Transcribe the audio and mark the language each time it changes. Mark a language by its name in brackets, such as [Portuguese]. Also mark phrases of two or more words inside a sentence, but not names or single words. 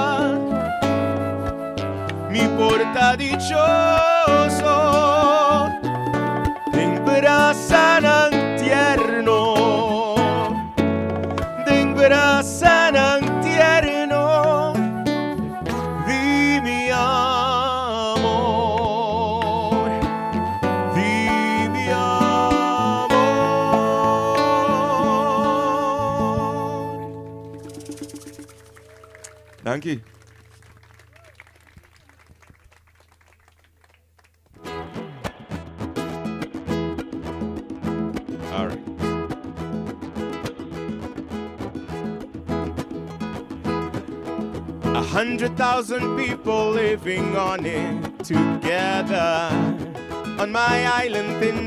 [Papiamento] mi porta dichoso, en brazan tierno, den brazan tierno di mi amor, di mi amor. [German] Danke. [English] All right. A 100,000 people living on it together on my island in